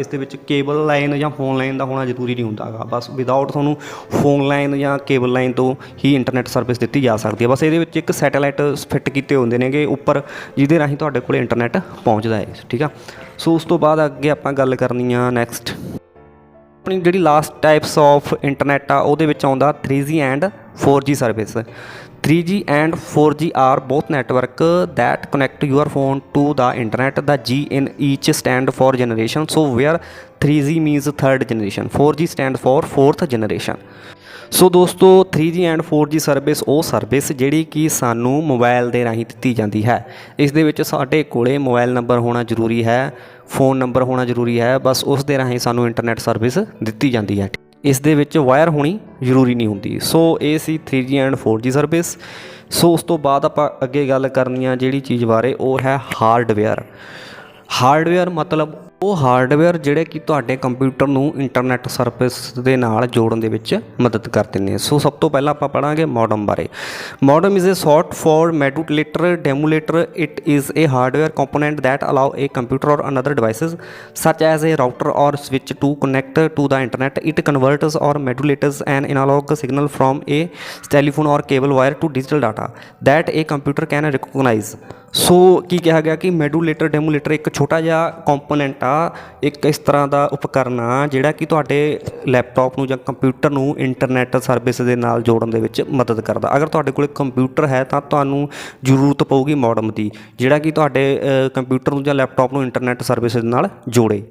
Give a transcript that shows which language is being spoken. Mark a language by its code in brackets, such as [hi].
[pa] ਇਸ ਦੇ ਵਿੱਚ ਕੇਬਲ ਲਾਈਨ ਜਾਂ ਫੋਨ ਲਾਈਨ ਦਾ ਹੋਣਾ ਜ਼ਰੂਰੀ ਨਹੀਂ ਹੁੰਦਾ ਗਾ, ਬਸ ਵਿਦਆਊਟ ਤੁਹਾਨੂੰ ਫੋਨ ਲਾਈਨ ਜਾਂ ਕੇਬਲ ਲਾਈਨ ਤੋਂ ਹੀ ਇੰਟਰਨੈਟ ਸਰਵਿਸ ਦਿੱਤੀ ਜਾ ਸਕਦੀ ਹੈ। ਬਸ ਇਹਦੇ ਵਿੱਚ ਇੱਕ ਸੈਟੇਲਾਈਟ ਫਿੱਟ ਕੀਤੇ ਹੁੰਦੇ ਨੇਗੇ ਉੱਪਰ ਜਿਹਦੇ ਰਾਹੀਂ ਤੁਹਾਡੇ ਕੋਲ ਇੰਟਰਨੈਟ ਪਹੁੰਚਦਾ ਹੈ। ਠੀਕ ਆ, ਸੋ ਉਸ ਤੋਂ ਬਾਅਦ ਅੱਗੇ ਆਪਾਂ ਗੱਲ ਕਰਨੀ ਆ ਨੈਕਸਟ ਆਪਣੀ ਜਿਹੜੀ ਲਾਸਟ ਟਾਈਪਸ ਆਫ ਇੰਟਰਨੈਟ ਆ ਉਹਦੇ ਵਿੱਚ ਆਉਂਦਾ 3G and 4G service. [en] 3G and 4G are both network that connect your phone to the internet. The G in each stand for generation. So where 3G means third generation, 4G stand for fourth generation. [pa] ਸੋ ਦੋਸਤੋ 3G and 4G service ਉਹ service ਜਿਹੜੀ ਕਿ ਸਾਨੂੰ mobile ਦੇ ਰਾਹੀਂ ਦਿੱਤੀ ਜਾਂਦੀ ਹੈ। ਇਸ ਦੇ ਵਿੱਚ ਸਾਡੇ ਕੋਲੇ ਮੋਬਾਈਲ ਨੰਬਰ ਹੋਣਾ ਜ਼ਰੂਰੀ ਹੈ, ਫ਼ੋਨ ਨੰਬਰ ਹੋਣਾ ਜ਼ਰੂਰੀ ਹੈ, ਬਸ ਉਸ ਦੇ ਰਾਹੀਂ ਸਾਨੂੰ ਇੰਟਰਨੈਟ ਸਰਵਿਸ ਦਿੱਤੀ ਜਾਂਦੀ ਹੈ। ਇਸ ਦੇ ਵਿੱਚ ਵਾਇਰ ਹੋਣੀ ਜ਼ਰੂਰੀ ਨਹੀਂ ਹੁੰਦੀ। ਸੋ ਇਹ ਸੀ 3G ਐਂਡ 4G ਸਰਵਿਸ। ਸੋ ਉਸ ਤੋਂ ਬਾਅਦ ਆਪਾਂ ਅੱਗੇ ਗੱਲ ਕਰਨੀ ਆ ਜਿਹੜੀ ਚੀਜ਼ ਬਾਰੇ, ਉਹ ਹੈ ਹਾਰਡਵੇਅਰ। ਹਾਰਡਵੇਅਰ ਮਤਲਬ ਉਹ ਹਾਰਡਵੇਅਰ ਜਿਹੜੇ ਕਿ ਤੁਹਾਡੇ ਕੰਪਿਊਟਰ ਨੂੰ ਇੰਟਰਨੈਟ ਸਰਵਿਸ ਦੇ ਨਾਲ ਜੋੜਨ ਦੇ ਵਿੱਚ ਮਦਦ ਕਰਦੇ ਨੇ। ਸੋ ਸਭ ਤੋਂ ਪਹਿਲਾਂ ਆਪਾਂ ਪੜਾਂਗੇ ਮੋਡਮ ਬਾਰੇ। [en] Modem is a short for modulator demodulator. It is a hardware component that allow a computer or another devices such as a router or switch to connect to the internet. It converts or modulates an analog signal from a telephone or cable wire to digital data that a computer can recognize. [pa] ਸੋ ਕੀ ਕਿਹਾ ਗਿਆ ਕਿ ਮੋਡੂਲੇਟਰ ਡੈਮੂਲੇਟਰ ਇੱਕ ਛੋਟਾ ਜਿਹਾ component ਆ, ਇੱਕ ਇਸ ਤਰ੍ਹਾਂ ਦਾ ਉਪਕਰਨ ਆ ਜਿਹੜਾ ਕਿ ਤੁਹਾਡੇ ਲੈਪਟਾਪ ਨੂੰ ਜਾਂ ਕੰਪਿਊਟਰ ਨੂੰ ਇੰਟਰਨੈਟ ਸਰਵਿਸ ਦੇ ਨਾਲ ਜੋੜਨ ਦੇ ਵਿੱਚ ਮਦਦ ਕਰਦਾ। ਅਗਰ ਤੁਹਾਡੇ ਕੋਲ ਕੰਪਿਊਟਰ ਹੈ ਤਾਂ ਤੁਹਾਨੂੰ ਜ਼ਰੂਰਤ ਪਊਗੀ ਮੋਡਮ ਦੀ, ਜਿਹੜਾ ਕਿ ਤੁਹਾਡੇ ਕੰਪਿਊਟਰ ਨੂੰ ਜਾਂ ਲੈਪਟਾਪ ਨੂੰ ਇੰਟਰਨੈਟ ਸਰਵਿਸ ਦੇ ਨਾਲ ਜੋੜੇ।